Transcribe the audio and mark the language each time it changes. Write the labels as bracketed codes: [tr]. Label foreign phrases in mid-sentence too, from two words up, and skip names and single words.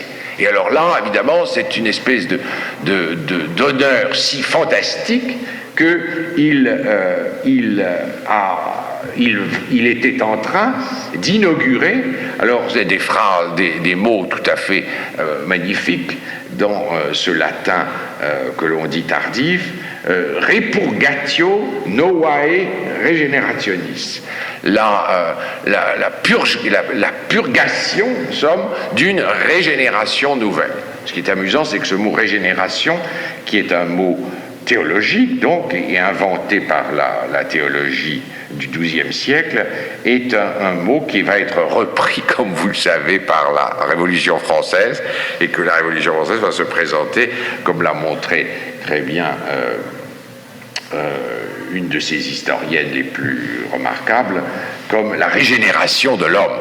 [fr] Et alors là, évidemment, c'est une espèce d'honneur si fantastique qu'il était en train d'inaugurer, alors c'est des phrases, des mots tout à fait magnifiques dans ce latin que l'on dit tardif, [la] repurgatio novae regenerationis, [fr] la purgation, en somme, d'une régénération nouvelle. Ce qui est amusant, c'est que ce mot régénération, qui est un mot théologique, donc, et inventé par la théologie du XIIe siècle, est un mot qui va être repris, comme vous le savez, par la Révolution française, et que la Révolution française va se présenter, comme l'a montré très bien une de ses historiennes les plus remarquables, comme la régénération de l'homme.